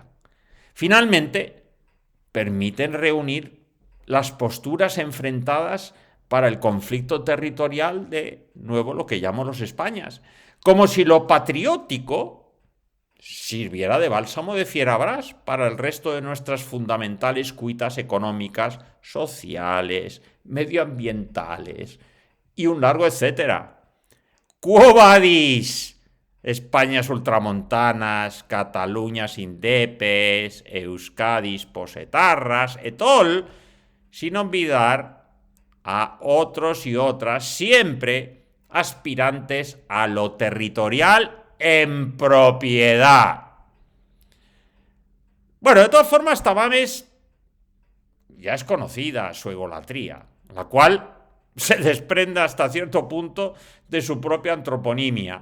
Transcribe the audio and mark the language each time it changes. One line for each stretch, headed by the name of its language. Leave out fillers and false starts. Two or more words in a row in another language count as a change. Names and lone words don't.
Spanish: Finalmente, permiten reunir las posturas enfrentadas para el conflicto territorial de nuevo lo que llamo los Españas, como si lo patriótico sirviera de bálsamo de fierabrás para el resto de nuestras fundamentales cuitas económicas, sociales, medioambientales y un largo etcétera.
Latin: Quo vadis?
Spanish: Españas ultramontanas, Cataluñas indepes, Euskadis posetarras, etol, sin olvidar a otros y otras siempre aspirantes a lo territorial en propiedad. Bueno, de todas formas, Tamames ya es conocida su egolatría, la cual se desprende hasta cierto punto de su propia antroponimia.